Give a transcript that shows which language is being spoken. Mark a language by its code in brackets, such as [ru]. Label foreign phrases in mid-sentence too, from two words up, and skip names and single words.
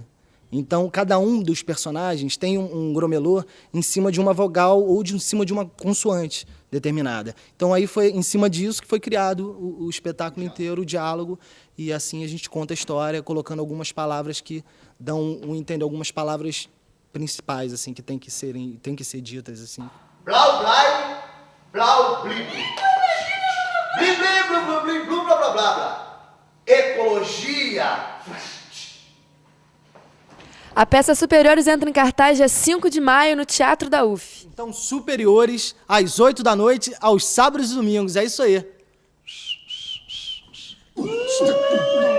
[pt] Então, cada um dos personagens tem um gromelô em cima de uma vogal ou em cima de uma consoante determinada. Então, aí foi em cima disso que foi criado o espetáculo inteiro, o diálogo, e assim a gente conta a história, colocando algumas palavras que dão entender, algumas palavras principais, assim, que tem que ser ditas, assim. Blau, blai, blau, bli, bli. Bli, bli, blu, blu, bli, blu, blá, blá, blá, blá. Ecologia. A peça Superiores entra em cartaz dia 5 de maio no Teatro da UF. Então, Superiores, às 8 da noite, aos sábados e domingos. É isso aí.